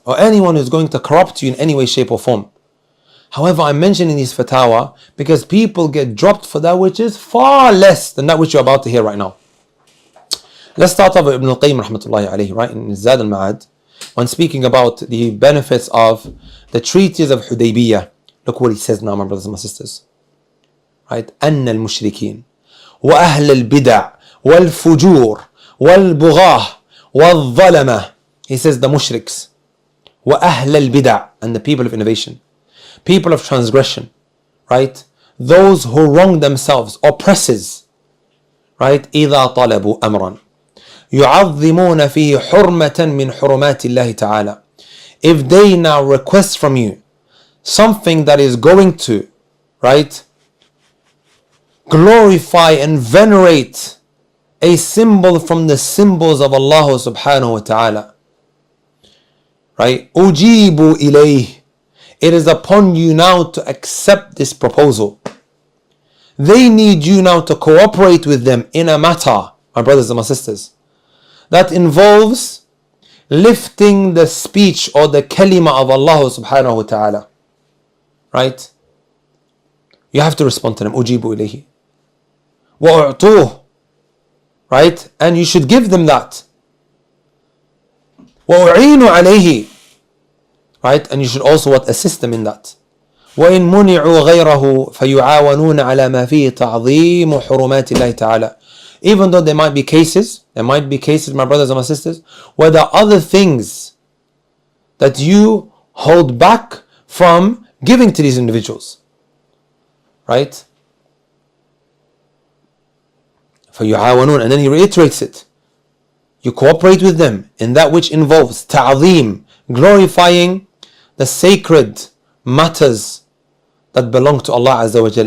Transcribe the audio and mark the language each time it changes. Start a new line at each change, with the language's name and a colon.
English: Or anyone who's going to corrupt you in any way, shape or form. However, I'm mentioning these fatwa because people get dropped for that which is far less than that which you're about to hear right now. Let's start off with Ibn al-Qayyim rahmatullahi alayhi, right, in Zad al-Ma'ad, when speaking about the benefits of the treaties of Hudaybiyah. Look what he says now, my brothers and my sisters. Right?
Arabic: أن المشركين وأهل البدع والفجور والبغاة والظلمة.
English: He says the mushriks,
Arabic: وأهل البدع,
English: and the people of innovation, people of transgression, right? Those who wrong themselves, oppressors, right?
Arabic: إذا طلبوا أمرا يعظمون فيه حرمة من حرمات الله تعالى.
English: If they now request from you something that is going to, right, glorify and venerate a symbol from the symbols of Allah subhanahu wa ta'ala, right?
Arabic: أجيبوا إليه.
English: It is upon you now to accept this proposal. They need you now to cooperate with them in a matter, my brothers and my sisters, that involves lifting the speech or the kalima of Allah subhanahu wa ta'ala. Right? You have to respond to them.
Arabic: أجيبوا إليه وأعطوه.
English: Right? And you should give them that.
Arabic: وأعينوا عليه.
English: Right? And you should also assist them in that.
Arabic: وإن منعوا غيره فيعاونون على ما فيه تعظيم حرمات الله تعالى.
English: Even though there might be cases, my brothers and my sisters, where there are other things that you hold back from giving to these individuals. Right?
Arabic: فيعاونون,
English: and then he reiterates it. You cooperate with them in that which involves ta'zeem, glorifying the sacred matters that belong to Allah Azza wa Jal.